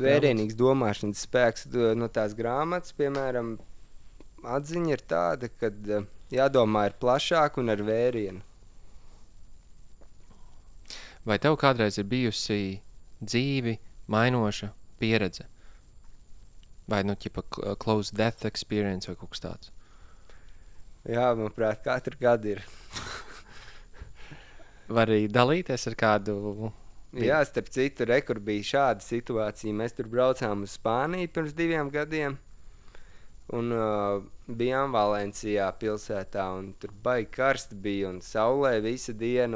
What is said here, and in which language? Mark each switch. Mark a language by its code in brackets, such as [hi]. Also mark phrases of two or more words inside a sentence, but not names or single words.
[lv] Vērienīgs domāšanas spēks no tās grāmatas, piemēram, atziņa ir tāda, ka jādomā ir plašāk un ar vērienu. Vai tev kādreiz ir bijusi dzīvi mainoša pieredze? Vai ķipa [en] close death experience [lv] vai kaut kas tāds? Jā, manuprāt, katru gadu ir. Var arī dalīties ar kādu... Jā, starp citu, kur bija šāda situācija. Mēs tur braucām uz Spāniju pirms 2 gadiem un bijām Valencijā pilsētā, un tur baigi karsti bija un saulē visa diena.